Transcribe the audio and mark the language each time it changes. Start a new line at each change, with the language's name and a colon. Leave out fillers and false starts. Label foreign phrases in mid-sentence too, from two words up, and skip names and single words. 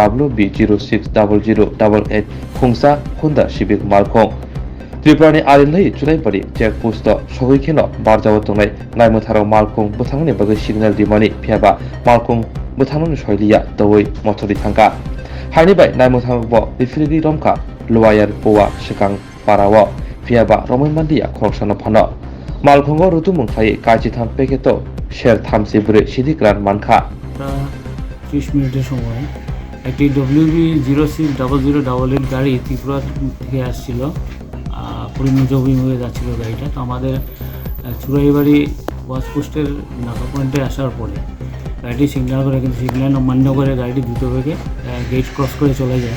Bodo: WB060088 खुंसा हुंदा सिबिक मालखं त्रिपुरानि आरिलै जुलाइबारि चेकपोस्ट सहैखेनो बारजाव तंनाय नायमुथाराव मालखं बुथांनि बागै सिगनेल दिमानि फियाबा मालखं बुथांनि सयलिया दवै मथरि थांगा हानि बाय नायमुथारबो बिफिरिगि रमका लवायार पोवा सिकां पाराव फियाबा रमैमान्दिया खरसानो फानो मालखंगो रुतु मुंखायै काजिथाम पेकेटो शेर थामसि बुरे सिदिक्रान मानखा
Bangla: 30 মিনিটের সময় একটি WB060088 গাড়ি ত্রিপুরা থেকে আসছিল করিমগঞ্জ অভিমুখে যাচ্ছিল গাড়িটা। তো আমাদের চুরাইবাড়ি ওয়াচপোস্টের নাকা পয়েন্টে আসার পরে গাড়িটি সিগন্যাল করে, কিন্তু সিগন্যাল অমান্য করে গাড়িটি দ্রুত বেগে গেট ক্রস করে চলে যায়।